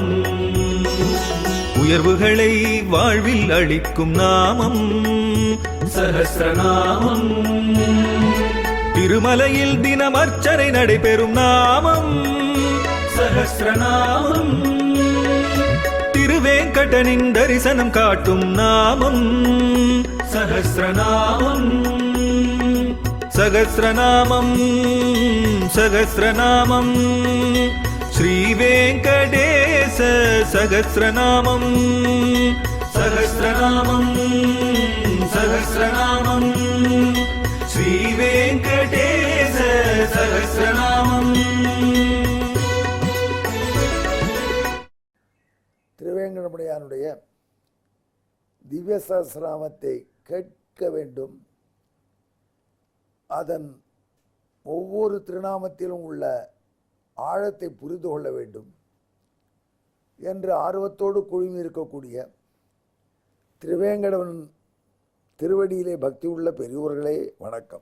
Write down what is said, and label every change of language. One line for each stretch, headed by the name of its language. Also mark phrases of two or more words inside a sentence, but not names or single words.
Tamil: உயர்வுகளை வாழ்வில் அளிக்கும் நாமம் சஹஸ்ரநாமம். திருமலையில் தினம் அர்ச்சனை நடைபெறும் நாமம் சஹஸ்ரநாமம். திருவேங்கடனின் தரிசனம் காட்டும் நாமம் சஹஸ்ரநாமம்.
Sanskrit: सहस्रनामं सहस्रनामं श्रीवेङ्कटेश सहस्रनामं सहस्रनामं सहस्रनामं श्रीवेङ्कटेश सहस्रनामम्।
Tamil: திருவேங்கடமுடையானுடைய திவ்ய சஹஸ்ரநாமத்தை கேட்க வேண்டும். அதன் ஒவ்வொரு திருநாமத்திலும் உள்ள ஆழத்தை புரிந்து கொள்ள வேண்டும் என்று ஆர்வத்தோடு குழுமி இருக்கக்கூடிய திருவேங்கடவன் திருவடியிலே பக்தி உள்ள பெரியோர்களே வணக்கம்.